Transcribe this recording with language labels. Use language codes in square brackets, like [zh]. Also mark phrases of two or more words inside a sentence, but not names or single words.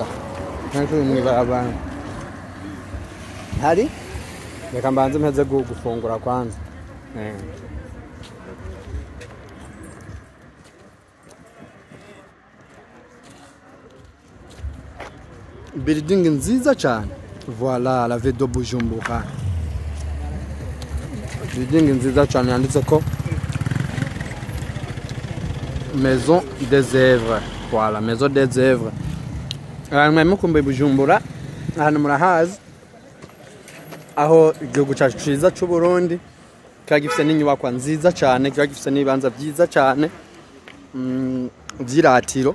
[rn] Nako mwibarabara. Hari? Reka mbanze mpeze gufungura kwanza. Building nziza cyane. [fr] Voilà la ville de Bujumbura. [rn] Building nziza cyane yanditse ko Maison des Œuvres. [fr] Voilà, Maison des Œuvres. [rn] Mwarimu kumbe Bujumbura ahantu murahazi aho igihugu cyacu ciza cy'u Burundi kagifite n'inyubako nziza cyane, kagifite n'ibanza byiza cyane vyiratiro.